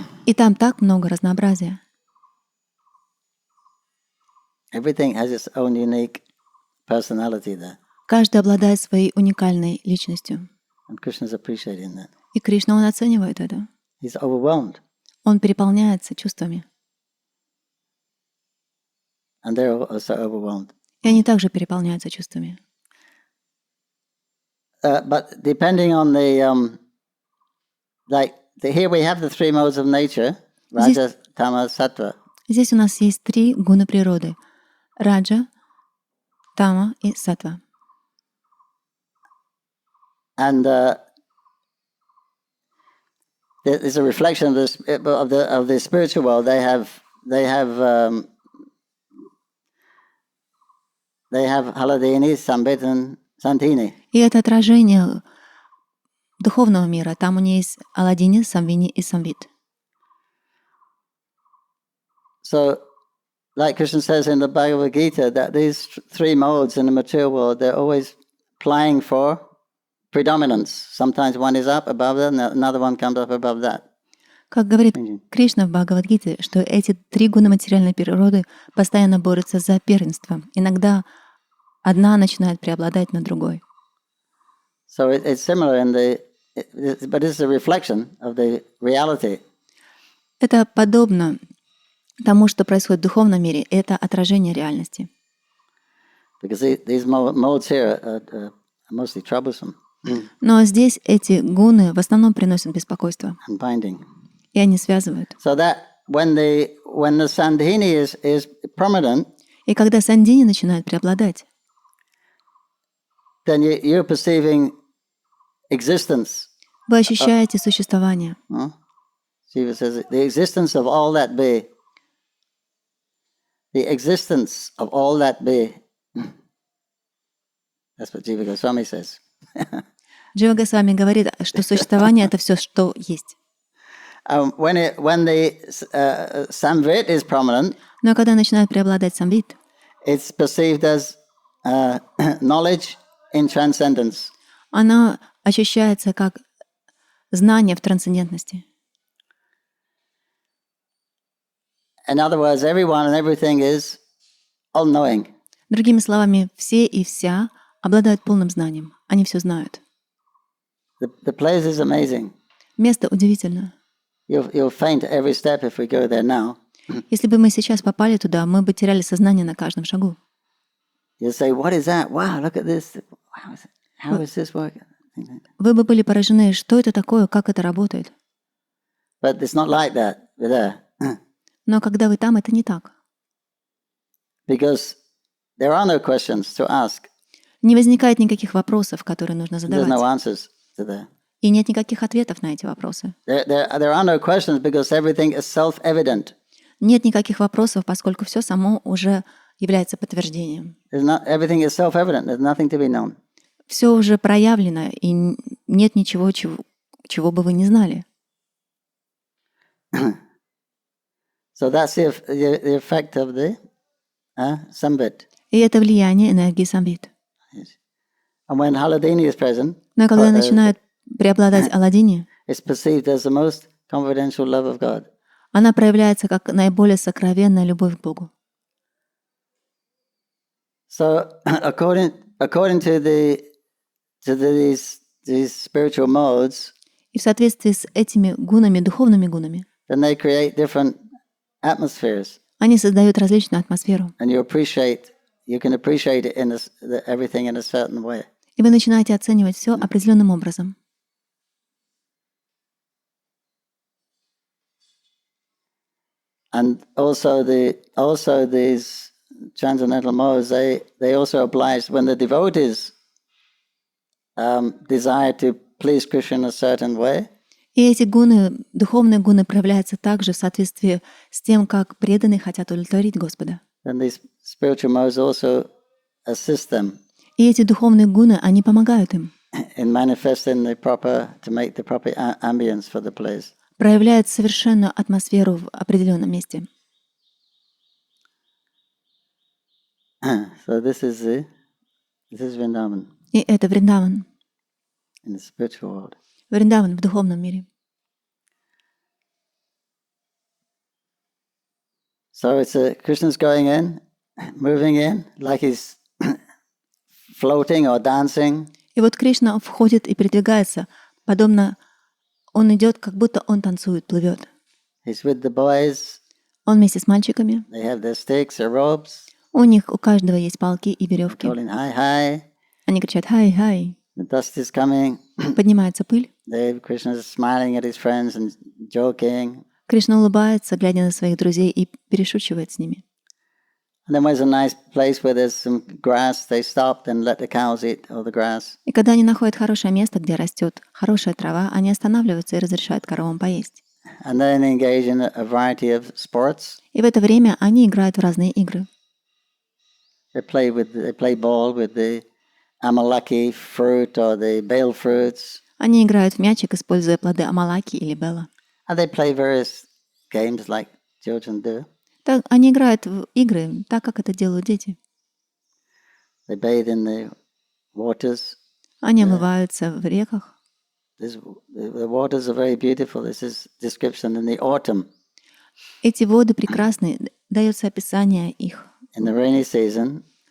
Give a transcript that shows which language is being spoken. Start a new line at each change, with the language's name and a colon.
Russian: И там так много разнообразия.
English: Everything has its own unique personality there.
Russian: Каждый обладает своей уникальной личностью.
English: And Krishna's appreciating that.
Russian: И Кришна, он оценивает это.
English: He's overwhelmed.
Russian: Он переполняется чувствами.
English: And they're also overwhelmed.
Russian: И они также переполняются чувствами.
English: But depending on here we have the three modes of nature, Raja, Tama, Sattva.
Russian: Здесь у нас есть три гуна природы. Раджа, Тама и Саттва.
English: And there's a reflection of the spiritual world. They have Haladini, Sambit, and Santini.
Russian: И это отражение духовного мира. Там у них есть Аладдини, Самвини и Самвит.
English: So, like Krishna says in the Bhagavad Gita, that these three modes in the material world, they're always plying for predominance. Sometimes one is up above that, and another one comes up above that.
Russian: Как говорит Кришна в Бхагавад-гите, что эти три гуна материальной природы постоянно борются за первенство. Иногда одна начинает преобладать над другой.
English: So it's similar but it's a reflection of the reality.
Russian: Это подобно тому, что происходит в духовном мире. Это отражение реальности.
English: Because these modes here are mostly troublesome.
Russian: Но здесь эти гуны в основном приносят беспокойство,
English: and binding.
Russian: и они связывают.
English: So that when the sandhini is prominent,
Russian: И когда сандини начинают преобладать,
English: then you're perceiving existence.
Russian: вы ощущаете существование.
English: Shiva says the existence of all that be. The existence of all that be. That's what Jiva Goswami says.
Russian: Джива Госвами говорит, что существование — это все, что есть.
English: When the samvit is prominent,
Russian: Но когда начинает преобладать самвит,
English: it's perceived as knowledge in transcendence.
Russian: оно ощущается как знание в трансцендентности.
English: In other words, everyone and everything is all-knowing.
Russian: Другими словами, все и вся обладают полным знанием. Они все знают.
English: The place is amazing.
Russian: Место удивительно.
English: You'll faint at every step if we go there now.
Russian: Если бы мы сейчас попали туда, мы бы теряли сознание на каждом шагу.
English: You'll say, "What is that? Wow, look at this. How is this working?"
Russian: Вы бы были поражены, что это такое, как это работает.
English: But it's not like that there.
Russian: Но когда вы там, это не так.
English: Because there are no questions to ask.
Russian: Не возникает никаких вопросов, которые нужно
English: There's
Russian: задавать.
English: no answers to there.
Russian: И нет никаких ответов на эти вопросы.
English: There are no questions because everything is self-evident.
Russian: Нет никаких вопросов, поскольку все само уже является подтверждением.
English: Everything is self-evident. There's nothing to be known.
Russian: Все уже проявлено, и нет ничего, чего бы вы не знали.
English: So that's the effect of the samvit.
Russian: И это влияние энергии самвит.
English: And when Haladini is present,
Russian: Но когда начинает преобладать Аладдини,
English: it's perceived as the most confidential love of God.
Russian: она проявляется как наиболее сокровенная любовь к Богу.
English: So according to these spiritual modes,
Russian: И в соответствии с этими гунами, духовными гунами,
English: then they create different atmospheres,
Russian: они создают различную атмосферу.
English: and you can appreciate it everything in a certain way.
Russian: И вы начинаете оценивать все определенным образом.
English: And also these transcendental modes, they also oblige when the devotees desire to please Krishna in a certain way.
Russian: И эти гуны, духовные гуны, проявляются также в соответствии с тем, как преданные хотят удовлетворить Господа.
English: Then these spiritual modes also assist them
Russian: И эти духовные гуны, они помогают им,
English: in manifesting to make the proper ambience for the place.
Russian: проявляют совершенную атмосферу в определенном месте.
English: So this is Vrindavan
Russian: И это Вриндаван.
English: in the spiritual world.
Russian: Вриндаван в духовном мире.
English: So it's Krishna's going in, moving in, like he's floating or dancing.
Russian: И вот Кришна входит и передвигается, подобно он идет, как будто он танцует, плывет.
English: He's with the boys.
Russian: Он вместе с мальчиками.
English: They have their sticks, their ropes.
Russian: У них у каждого есть палки и веревки.
English: Calling hi, hi.
Russian: Они кричат «Хай, хай».
English: The dust is coming.
Russian: Поднимается пыль.
English: Krishna is smiling at his friends and joking.
Russian: Кришна улыбается, глядя на своих друзей, и перешучивает с ними.
English: And then when there's a nice place where there's some grass, they stop and let the cows eat all the grass.
Russian: И когда они находят хорошее место, где растет хорошая трава, они останавливаются и разрешают коровам поесть.
English: And then they engage in a variety of sports.
Russian: И в это время они играют в разные игры.
English: They play ball with the amalaki fruit or the bale fruits.
Russian: Они играют в мячик, используя плоды амалаки или бела.
English: And they play various games like children do.
Russian: Так, они играют в игры так, как это делают дети.
English: They bathe in the waters.
Russian: Они омываются в реках.
English: The waters are very beautiful. This is description in the autumn.
Russian: Эти воды прекрасны. Дается описание их.
English: In the rainy season,